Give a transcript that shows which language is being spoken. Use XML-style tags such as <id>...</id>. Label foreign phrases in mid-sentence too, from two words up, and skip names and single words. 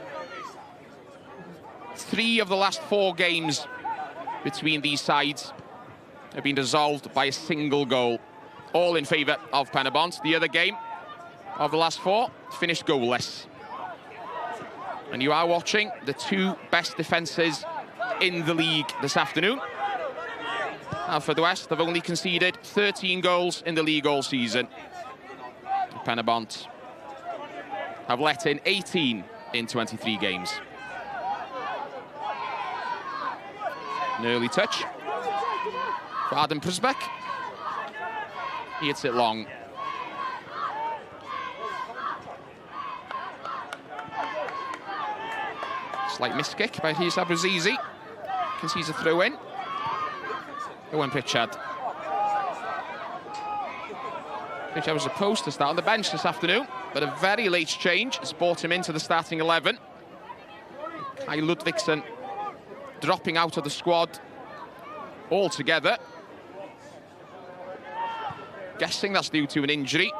<en>3 of the last 4 games between these sides have been resolved by a single goal, all in favour of Pen-y-bont. The other game of the last 4 finished goalless. And you are watching the 2 best defences in the league this afternoon. Haverfordwest have only conceded 13 goals in the league all season. Pen-y-bont have let in 18 in 23 games. An early touch for Adam Prusbeck. He hits it long. Slight miss kick by Hisa Brazizi. Concedes a throw in. Owen Pritchard. Pritchard was supposed to start on the bench this afternoon, but a very late change has brought him into the starting 11. Kai Ludvigsen dropping out of the squad altogether. Guessing that's due to an injury.</en>